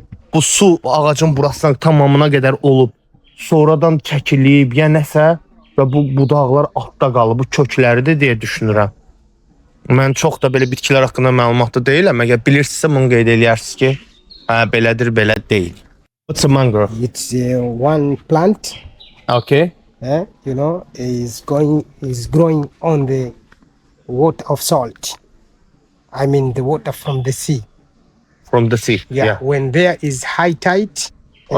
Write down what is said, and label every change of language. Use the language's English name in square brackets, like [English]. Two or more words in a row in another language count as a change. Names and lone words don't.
[Azerbaijani] Bu su ağacın burasından tamamına qədər olub. Sonradan çəkilib, ya nəsə və bu budaqlar altda qalıb, bu kökləridir deyə düşünürəm. Mən çox da belə bitkilər haqqında məlumatlı deyiləm. Əgər bilirsinizsə bunu qeyd eləyərsiniz ki, belədir, belə deyil. [English] What's a mangrove? It's one plant. Okay. You know, is growing on the water of salt. I mean the water from the sea. From the sea. Yeah. When there is high tide, and